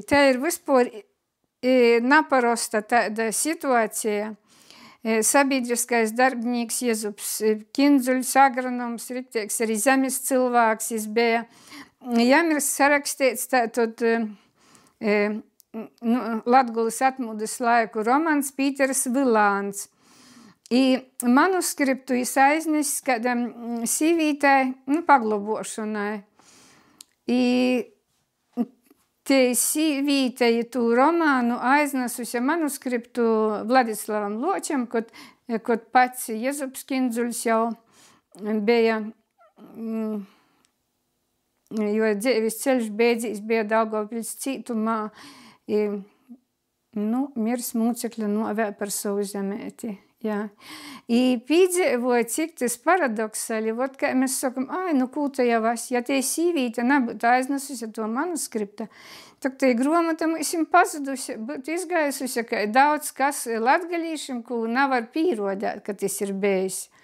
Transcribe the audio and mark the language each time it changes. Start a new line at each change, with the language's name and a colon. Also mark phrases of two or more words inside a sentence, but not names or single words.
Latgalian: Tā ir vispār naparosta tāda situācija. Sabiedriskais darbnīks Jezups Kindzuļs, agronoms, rikteiks arī zemes cilvēks, jis bija. Jam ir sarakstīts tātad Latgulas atmodas laiku romans Pīters Vilāns. I manuskriptu jis aiznesis kādam sīvītai, paglobošanai. I te sīvītai tū romānu aiznesusi manuskriptu Vladislavam Ločam, kod pats Jezups Kindzuļs jau bija, jo dzēvis ceļš beidzīs, bija Daugavpils cītumā, mirs mūcekļa novē par savu zemēti. Jā. I pīdzēvoja, cik tas paradoksali, vot kā mēs sakam, kūta jau es, ja te sīvīta nebūtu aiznesusi to manuskripta, tak tai gromata mums pazudusi, būtu izgaisusi, ka daudz kas latgalīšiem, ko nevar pīrodēt, ka tas ir bijis.